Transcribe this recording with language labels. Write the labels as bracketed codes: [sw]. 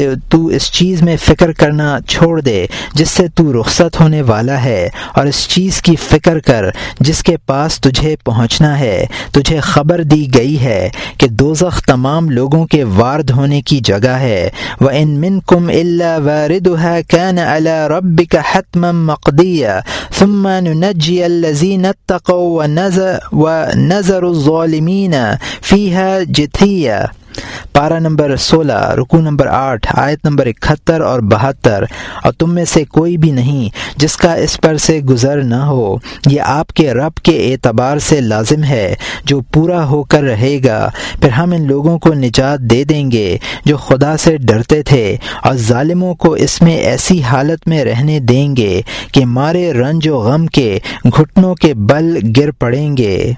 [ur] تو اس چیز میں فکر کرنا چھوڑ دے جس سے تو رخصت ہونے والا ہے, اور اس چیز کی فکر کر جس کے پاس تجھے پہنچنا ہے. تجھے خبر دی گئی ہے کہ دوزخ تمام لوگوں کے وارد ہونے کی جگہ ہے. [ar] وَإِن مِنْكُمْ إِلَّا وَارِدُهَا كان على ربك حتما مقضيا ثم ننجي الذين اتقوا ونذر الظالمين فيها جثيا, [ur] پارہ نمبر 16, رکو نمبر 8, آیت نمبر 71 اور 72. اور تم میں سے کوئی بھی نہیں جس کا اس پر سے گزر نہ ہو, یہ آپ کے رب کے اعتبار سے لازم ہے جو پورا ہو کر رہے گا. پھر ہم ان لوگوں کو نجات دے دیں گے جو خدا سے ڈرتے تھے, اور ظالموں کو اس میں ایسی حالت میں رہنے دیں گے کہ مارے رنج و غم کے گھٹنوں کے بل گر پڑیں گے.